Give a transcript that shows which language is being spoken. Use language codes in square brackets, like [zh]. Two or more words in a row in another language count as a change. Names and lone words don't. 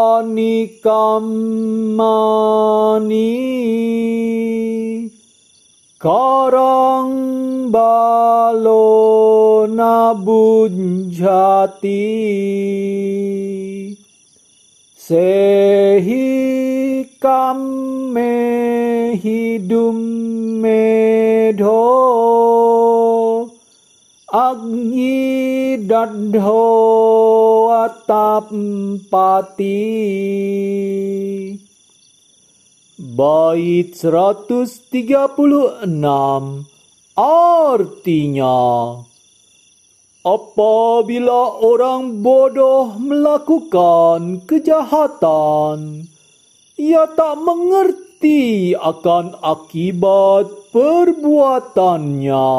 [pi] Attapapanikamani Karang balona bunjati sehikam hidum medho agni dadho atampati. [id] Bait 136 artinya, apabila orang bodoh melakukan kejahatan, ia tak mengerti akan akibat perbuatannya.